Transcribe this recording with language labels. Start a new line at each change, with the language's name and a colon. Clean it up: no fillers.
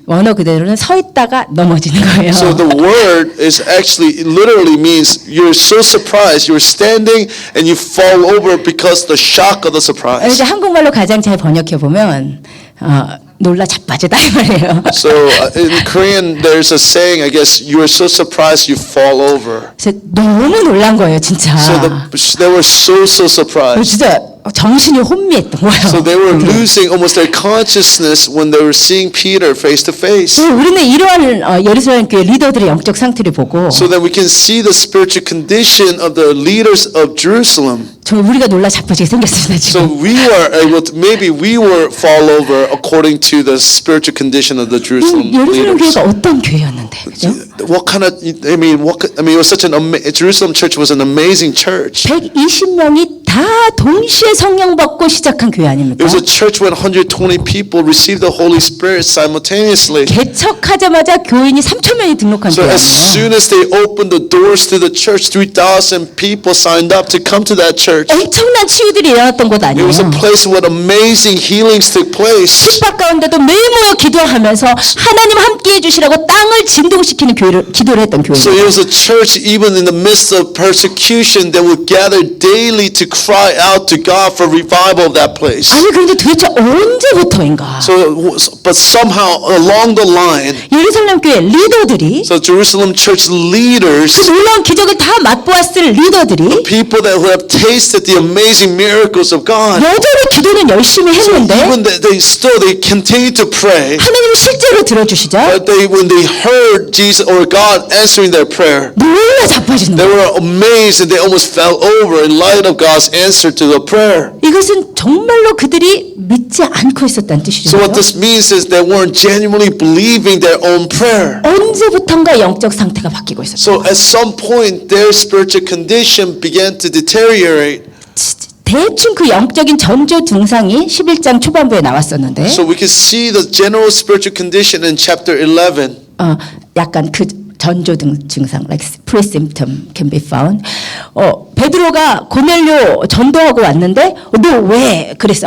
Korean: 원어 그대로는 서 있다가 넘어지는 거예요.
English: So the word is actually, it literally means you're so surprised, you're standing and you fall over because the shock of the surprise.
Korean: 이제 한국말로 가장 잘 번역해 보면 놀라 자빠지다 이 말이에요.
English: So in Korean, there's a saying, I guess, you are so surprised you fall over.
Korean: 그래서 너무 놀란 거예요, 진짜.
English: So they were so surprised.
Korean: 진짜 정신이 혼미했던 거예요.
English: So they were losing almost their consciousness when they were seeing Peter face to face.
Korean: 우리는 이러한 예루살렘 교회 리더들의 영적 상태를 보고
English: So that we can see the spiritual condition of the leaders of Jerusalem.
Korean: 정말 우리가 놀라 자빠지게 생겼습니다
English: So
Korean: 지금.
English: we were able to, maybe we were fall over according to the spiritual condition of the Jerusalem
Korean: 예루살렘
English: leaders.
Korean: 교회가 어떤 교회였는데, 그죠?
English: What kind of, it was such Jerusalem church was an amazing church.
Korean: 120명이 다 동시에 성령 받고 시작한 교회 아닙니까?
English: It was a church when 120 people received the Holy Spirit simultaneously.
Korean: 개척하자마자 교인이 3,000명이 등록한
English: So
Korean: 교회
English: as
Korean: 아니에요?
English: soon as they opened the doors to the church, 3,000 people signed up to come to that church.
Korean: 엄청난 치유들이 일어났던 곳
English: It
Korean: 아니에요?
English: was a place where amazing healings took place.
Korean: 핍박 가운데도 매일 모여 기도하면서 하나님 함께 해주시라고 땅을 진동시키는 기도를 했던
English: So it
Korean: 교회예요.
English: was a church even in the midst of persecution that would gather daily to cry out to God for revival of that place.
Korean: 아니 그런데 도대체 언제부터인가?
English: But somehow along the line,
Korean: 예루살렘 교회 리더들이
English: so Jerusalem church
Korean: 그
English: leaders,
Korean: 놀라운 기적을 다 맛보았을 리더들이
English: people that have tasted the amazing miracles of God,
Korean: 여전히 기도는 열심히 했는데
English: even they continue to pray.
Korean: 하나님이 실제로 들어주시죠.
English: But when they heard Jesus or God answering their prayer,
Korean: 놀라 자빠지는
English: they
Korean: 거예요.
English: were amazed and they almost fell over in light of God's answer to the prayer.
Korean: 이것은 정말로 그들이 믿지 않고 있었다는 뜻이죠.
English: So what this means is they weren't genuinely believing their own prayer.
Korean: 언제부턴가 영적 상태가 바뀌고 있었어요.
English: So at some point their spiritual condition began to deteriorate.
Korean: 대충 그 영적인 전조 증상이 11장 초반부에 나왔었는데
English: So we can see the general spiritual condition in chapter 11.
Korean: 약간 그 전조 증상,
English: like pre-symptom can be found.
Korean: 베드로가 고넬료 전도하고 왔는데 너 왜 그랬어?